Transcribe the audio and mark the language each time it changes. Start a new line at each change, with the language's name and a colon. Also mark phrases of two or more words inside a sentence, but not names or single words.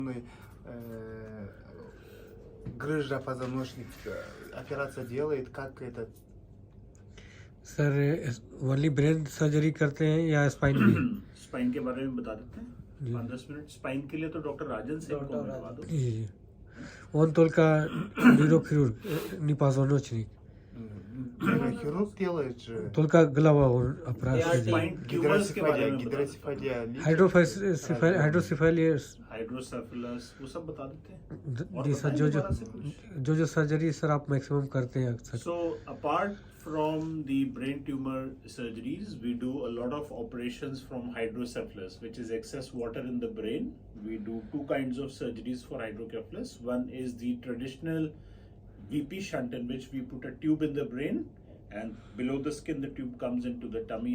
Russian: Грыжа позвоночника, операция делает, как это?
Hindi: सर
English: only brain surgery
Hindi: करते हैं या स्पाइन भी? स्पाइन के बारे में बता देते हैं 5-10 मिनट। स्पाइन के लिए तो डॉक्टर राजन से को मिलवा दो। जी
Russian: он только нейрохирург, не позвоночник. Хирург делает же. Только голова он операция делает.
English: spine tumors
Hindi: के बारे में
Russian: Гидросефалия.
Hindi: हाइड्रोसेफेलिया हाइड्रोसेफलस वो सब बता देते हैं। जी सर, जो सर्जरी सर आप मैक्सिमम करते हैं अक्सर.
English: So apart from the brain tumor surgeries, we do a lot of operations from hydrocephalus, which is excess water in the brain. We do two kinds of surgeries for hydrocephalus. One is the traditional VP shunt, in which we put a tube in the brain, and below the skin the tube comes into the tummy.